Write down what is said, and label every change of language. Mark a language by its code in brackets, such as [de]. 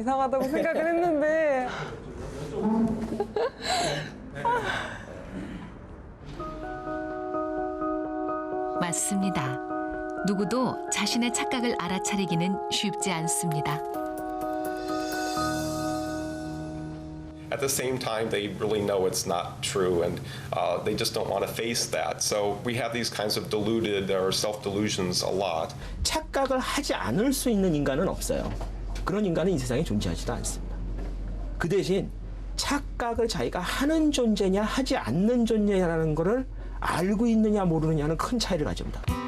[ko] 이상하다고 생각을 했는데 맞습니다. 누구도 자신의 착각을 알아차리기는 쉽지 않습니다. [en] At the same time, they really know it's not true, and they just don't want to face that. So we have these kinds of deluded or self-delusions a lot. [ko] 착각을 하지 않을 수 있는 인간은 없어요. 그런 인간은 이 세상에 존재하지도 않습니다. 그 대신 착각을 자기가 하는 존재냐 하지 않는 존재냐라는 것을 알고 있느냐 모르느냐는 큰 차이를 가집니다.